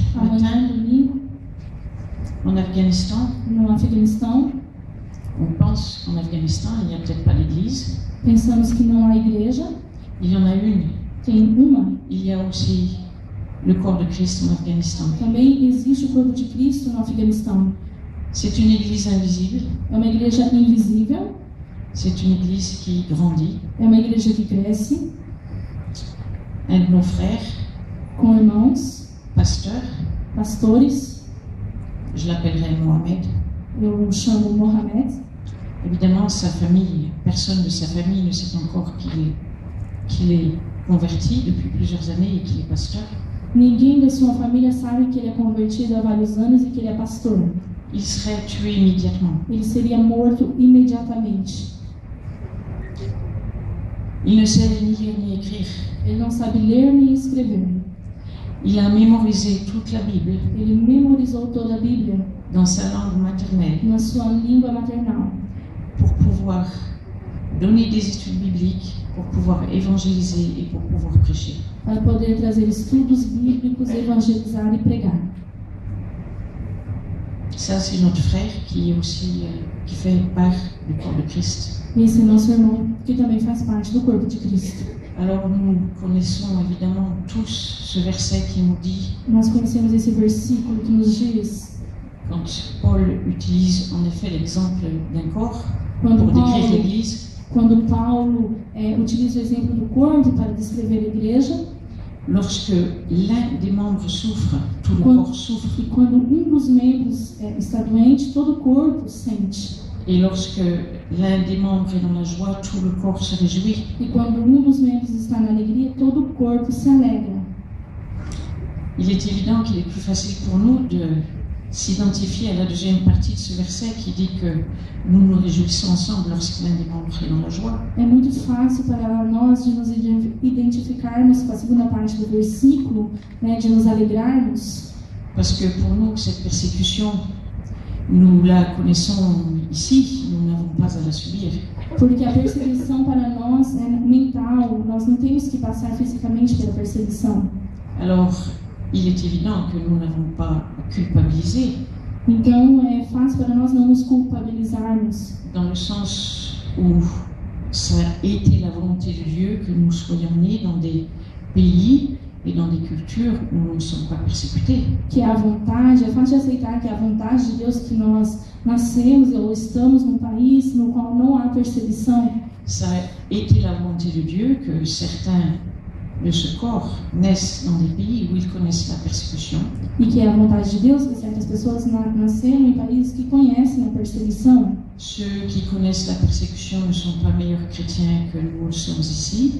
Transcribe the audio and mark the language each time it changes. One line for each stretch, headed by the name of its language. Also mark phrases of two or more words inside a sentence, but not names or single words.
Portuguese: Amanhã,
French: matin,
Portuguese: domingo,
French: en Afghanistan,
Portuguese: no Afeganistão,
French: on pense qu'en Afghanistan, il n'y a peut-être pas d'église.
Portuguese: pensamos que não há igreja,
French: Il y en a une.
Portuguese: tem uma.
French: Il y a aussi le corps de Christ en Afghanistan.
Portuguese: Também existe o corpo de Cristo no Afeganistão.
French: C'est une église invisible.
Portuguese: É uma igreja invisível,
French: C'est une église qui grandit.
Portuguese: é uma igreja que cresce,
French: Un de nos frères,
Portuguese: com irmãos,
French: pasteur,
Portuguese: pastores.
French: je l'appellerai Mohamed.
Portuguese: Eu o chamo Mohamed.
French: Évidemment, sa famille, personne de sa famille ne sait encore qu'il est converti depuis plusieurs années et qu'il est pasteur.
Portuguese: Ninguém da sua família sabe que ele é convertido há vários anos e que ele é pastor.
French: Il serait tué immédiatement.
Portuguese: Ele seria morto imediatamente.
French: Il ne sait ni lire ni écrire.
Portuguese: Ele não sabe ler nem escrever.
French: Il a mémorisé toute la Bible
Portuguese: Ele memorizou toda a Bíblia
French: dans sa langue maternelle
Portuguese: na sua língua maternal,
French: pour pouvoir donner des études bibliques pour pouvoir évangéliser et pour pouvoir prêcher.
Portuguese: Para poder trazer estudos bíblicos, evangelizar e pregar.
French: Ça, c'est notre frère qui est aussi qui fait part du corps de Christ.
Portuguese: Esse é nosso irmão, que também faz parte do corpo de Cristo.
French: Alors nous connaissons évidemment tous ce verset qui nous dit,
Portuguese: Nós conhecemos esse versículo que nos diz,
French: quand Paul utilise en effet l'exemple d'un corps
Portuguese: quando
French: pour décrire
Portuguese: Paulo,
French: l'Église,
Portuguese: quando Paulo utiliza o exemplo do corpo para descrever a igreja,
French: lorsque l'un des membres souffre, tout le
Portuguese: Quando-
French: corps souffre.
Portuguese: e quando um dos membros está doente, todo o corpo sente.
French: Et lorsque l'un des membres est dans la joie, tout le corps se réjouit.
Portuguese: E quando um dos membros está na alegria, todo o corpo se alegra.
French: Il est évident qu'il est plus facile pour nous de s'identifier à la deuxième partie de ce verset qui dit que nous nous réjouissons ensemble lorsque l'un des membres est dans la joie.
Portuguese: É muito fácil para nós de nos identificarmos com a segunda parte do versículo, né, de nos alegrarmos,
French: Parce que pour nous, cette persécution, nous la connaissons ici, nous n'avons pas à la subir.
Portuguese: porque a perseguição para nós é mental, nós não temos que passar fisicamente pela perseguição.
French: Alors, il est évident que nous n'avons pas à culpabiliser,
Portuguese: Então é fácil para nós não nos culpabilizarmos,
French: dans le sens où ça a été la volonté de Dieu que nous soyons nés dans des pays et dans des cultures où nous ne sommes pas persécutés.
Portuguese: que a vontade, é fácil de aceitar que é a vontade de Deus que nós nascemos ou estamos num país no qual não há perseguição.
French: Ça a été la volonté de Dieu que certains de ce corps naissent dans des pays où ils connaissent la persécution.
Portuguese: E que é a vontade de Deus que certas pessoas nasceram em países que conhecem a perseguição.
French: Ceux qui connaissent la persécution ne sont pas meilleurs chrétiens que nous le sommes ici.